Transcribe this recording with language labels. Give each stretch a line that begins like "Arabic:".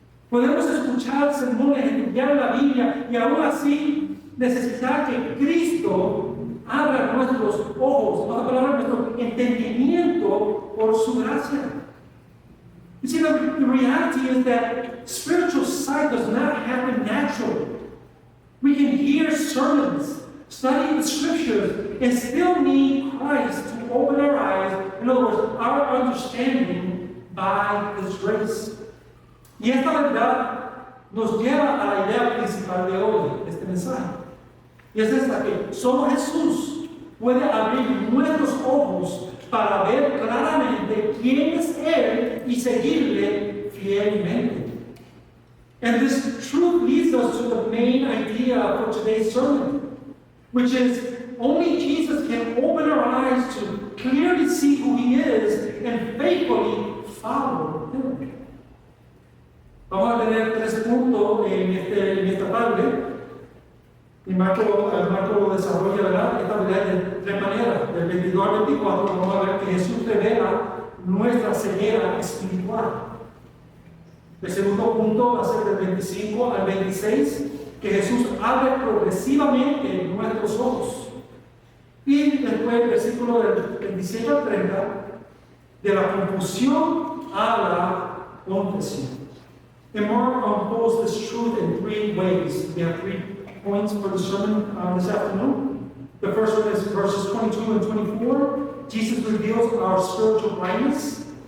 Spanish: Podemos escuchar sermones, estudiar la Biblia y aún así necesitar que Cristo abra nuestros ojos, en otras palabras, nuestro entendimiento por su gracia.
English: You see, the reality is that spiritual sight does not happen naturally. We can hear sermons, study the scriptures, and still need Christ to open our eyes, in other words, our understanding by His grace.
Spanish: Y esta verdad nos lleva a la idea principal de hoy, de este mensaje. Y es esta, que solo Jesús puede abrir nuestros ojos para ver claramente quién es Él y seguirle fielmente.
English: And this truth leads us to the main idea for today's sermon, which is only Jesus can open our eyes to clearly see who He is and faithfully follow Him.
Spanish: Vamos a tener 3 puntos en esta tarde. Y Marco lo desarrolla, ¿verdad? Esta verdad 22 al 24, vamos a ver que Jesús revela nuestra ceguera espiritual. El segundo punto va a ser del 25 al 26, que Jesús abre progresivamente nuestros ojos. Y después el versículo del 27 al 30, de la confusión a la confesión.
English: And Mark unfolds this truth in three ways. We have 3 points for the sermon this afternoon. The first one is verses 22 and 24. Jesus reveals our spiritual blindness.